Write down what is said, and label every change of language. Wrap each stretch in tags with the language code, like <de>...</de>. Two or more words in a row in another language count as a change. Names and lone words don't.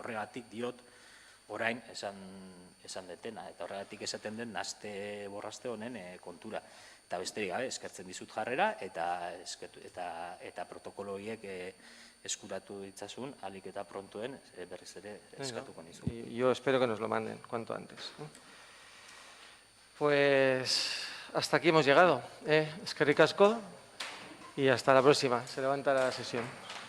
<eu>Horregatik diot, orain esan detena, eta horregatik esaten den naste borraste honen kontura. Eta besterik gabe, eskertzen dizut jarrera, eta protokolo horiek eskuratu ditzasun, alik eta prontoen berriz ere eskatuko nizu.</eu> <es>Yo espero que nos lo manden cuanto antes. Pues hasta aquí hemos llegado.</es> <eu>Eskerrik asko</eu> <es>y hasta la próxima. Se levanta la sesión.</es>